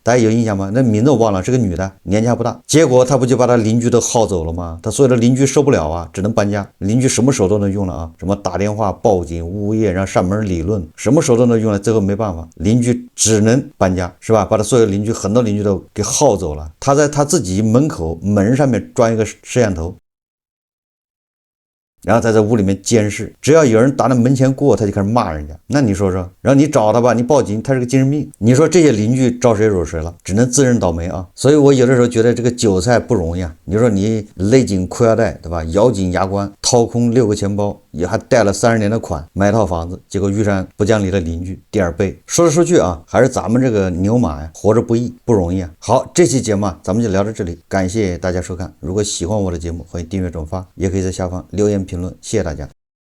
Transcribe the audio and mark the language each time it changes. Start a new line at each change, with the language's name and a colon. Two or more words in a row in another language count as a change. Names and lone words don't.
Chinese: 大家有印象嗎？那名字我忘了，是個女的，年紀還不大。結果她不就把她鄰居都耗走了嗎？她所有的鄰居受不了啊，只能搬家。鄰居什麼手都能用了啊，什麼打電話報警，物業讓上門理論，什麼手都能用了，最後沒辦法，鄰居只能搬家，是吧？把他所有鄰居很多鄰居都給耗走了。他在他自己門口門上面裝一個攝像頭，然後在這屋裡面監視，只要有人打那門前過，他就開始罵人家。那你說說，然後你找他吧，你報警，他是個精神病。你說這些鄰居招誰惹誰了？只能自認倒霉啊。所以我有的時候覺得這個韭菜不容易啊。你說你勒緊褲腰帶，對吧？咬緊牙關，掏空6個錢包， 也还貸了30年的款买套房子，结果遇上不讲理的邻居，第二背。说来说去啊，还是咱们这个牛马呀，活着不易，不容易啊。好，这期节目啊，咱们就聊到这里，感謝大家收看。如果喜歡我的節目，歡迎訂閱轉發，也可以在下方留言評論，謝謝大家。